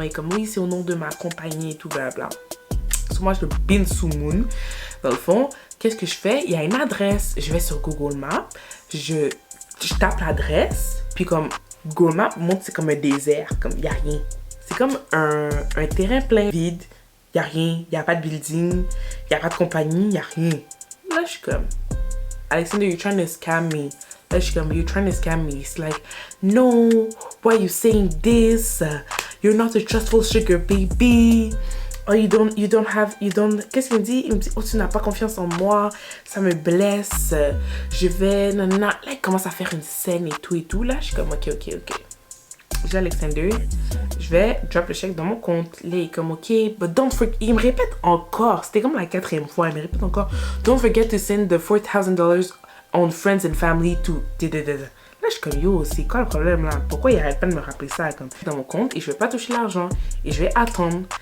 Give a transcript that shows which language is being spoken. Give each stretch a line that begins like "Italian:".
French: Et comme, oui, c'est au nom de ma compagnie et tout, bla bla. So, moi, je bin sous moon. Dans le fond, qu'est-ce que je fais? Il y a une adresse. Je vais sur Google Maps. Je tape l'adresse. Puis comme, Google Maps montre c'est comme un désert. Comme, il n'y a rien. C'est comme un terrain plein vide. Il n'y a rien. Il n'y a pas de building. Il n'y a pas de compagnie. Il n'y a rien. Là, je suis comme,
English: Alexander, you're trying to scam me. Là, je suis comme, you're trying to scam me. It's like, no, why are you saying this? You're not a trustful sugar baby.
French: Oh, qu'est-ce qu'il me dit? Il me dit, oh, tu n'as pas confiance en moi. Ça me blesse. Je vais, nanana. Là, il commence à faire une scène et tout. Là, je suis comme, ok. J'ai Alexander. Je vais drop le chèque dans mon compte. Là, il est comme,
English: ok, but don't forget.
French: Il me répète encore. C'était comme la 4e fois. Il me répète encore.
English: Don't forget to send the $4,000 on friends and family to...
French: Là, je suis comme, yo, c'est quoi le problème là? Pourquoi il arrête pas de me rappeler ça comme dans mon compte et je vais pas toucher l'argent et je vais attendre.